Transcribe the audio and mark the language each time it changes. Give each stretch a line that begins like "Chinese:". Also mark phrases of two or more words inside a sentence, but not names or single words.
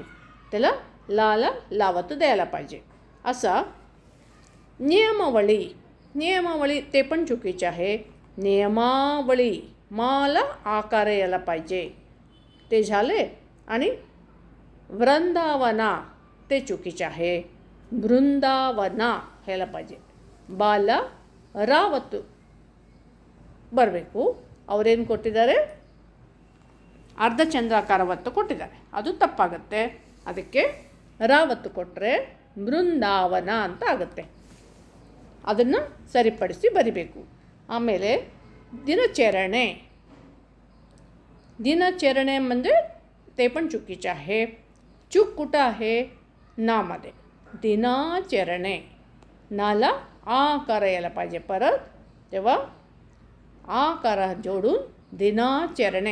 Marathi: त्याला लावत द्यायला पाहिजे. असा नियमावळी ते पण चुकीचे आहे. नियमावळी माला आकार यायला पाहिजे ते झाले. आणि वृंदावना ते चुकीचे आहे.
Kannada: ಬೃಂದಾವನ ಹೇಳ ಪಾಹಿಜೆ. ಬಾಲ ರಾವತ್ತು ಬರಬೇಕು. ಅವರೇನು ಕೊಟ್ಟಿದ್ದಾರೆ? ಅರ್ಧಚಂದ್ರಾಕಾರ ಒತ್ತು ಕೊಟ್ಟಿದ್ದಾರೆ. ಅದು ತಪ್ಪಾಗುತ್ತೆ. ಅದಕ್ಕೆ ರಾವತ್ತು ಕೊಟ್ಟರೆ ಬೃಂದಾವನ ಅಂತ ಆಗುತ್ತೆ. ಅದನ್ನು ಸರಿಪಡಿಸಿ ಬರಿಬೇಕು. ಆಮೇಲೆ ದಿನಚರಣೆ.
Marathi: दिनचरणे म्हणजे ते पण चुकीचे आहे. चूक कुठं आहे? नामध्ये. दिनाचरणे नाला आकार यायला पाहिजे परत. तेव्हा आकार जोडून दिनाचरणे.